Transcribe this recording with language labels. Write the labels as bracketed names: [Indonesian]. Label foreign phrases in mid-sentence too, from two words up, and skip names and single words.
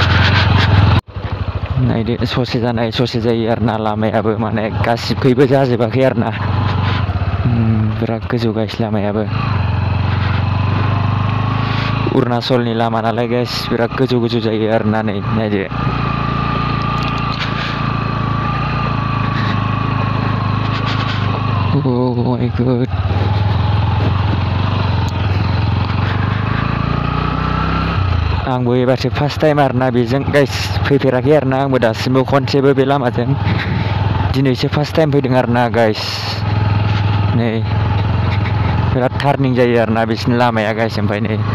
[Bodo] नायदो ससे जानाय ससे जायो आरोना लामायाबो माने गासिबखैबो जाजोबाखै आरोना बिराद गोजौ गाइस लामायाबो अरुणाचलनि लामा नालाय गाइस बिराद गोजौ गोजौ जायो आरोना नै नायदो [English] Oh my god [Bodo] आंबो एबारसो [English] first time [Bodo] आरोना बेजों गाइस फैफेराखै आरोना आंबो दासिमबो खनसेबो बे लामाजों दिनैसो [English] first time [Bodo] फैदों आरोना गाइस नै बिराद टार्निं जायो आरोना बिसिनि लामाया गाइस ओमफ्राय नै